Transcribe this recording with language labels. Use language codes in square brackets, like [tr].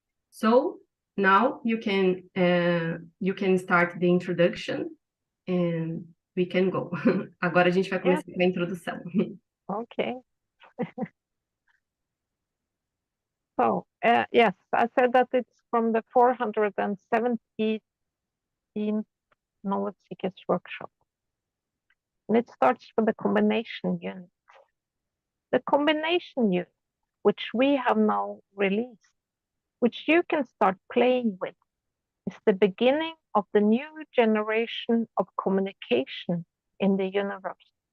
[en] So, now you can start the introduction and we can go. [pt] Agora a gente vai começar com a introdução. [en] Okay. So, yes, I said that it's from the 417th Nova Ciência workshop. And it starts with the combination unit. The combination unit, which we have now released, which you can start playing with, is the beginning of the new generation of communication in the universe.